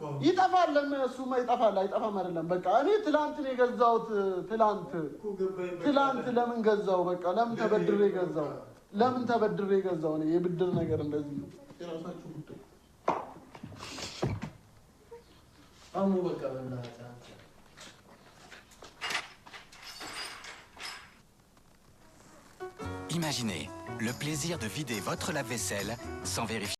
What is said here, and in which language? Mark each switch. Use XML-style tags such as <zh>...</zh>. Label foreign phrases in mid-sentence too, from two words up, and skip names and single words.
<am>ይጠፋል። እሱማ ይጠፋል። አይጠፋም አይደለም። በቃ እኔ ትላንት ነው የገዛሁት። ትላንት ለምን ገዛው? በቃ ለምን ተበድሬ ገዛው? እኔ የብድር ነገር እንደዚህ ነው። የራሳችሁ ጉዳይ። አሙ በቃ በእናትህ</am> <fr>Imaginez le plaisir de vider votre lave-vaisselle sans vérifier.</fr>